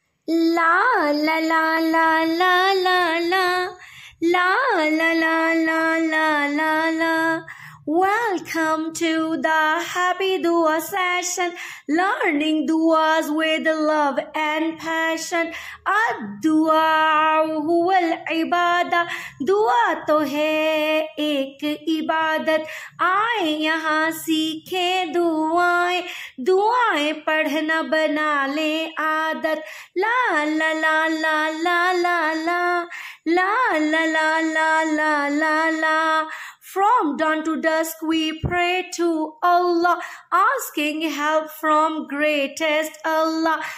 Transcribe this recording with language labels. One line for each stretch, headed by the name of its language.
English: La la la la la la la la la la la la la la. Welcome to the happy dua session, learning duas with love and passion.
Arabic: ad-dua huwal ibadah,
Hindi: दुआ तो है एक इबादत. आए यहाँ सीखे दुआएं, दुआएं पढ़ना बना ले आदत. ला ला ला ला ला ला ला la la la la la la la.
English: From dawn to dusk we pray to Allah, asking help from greatest Allah.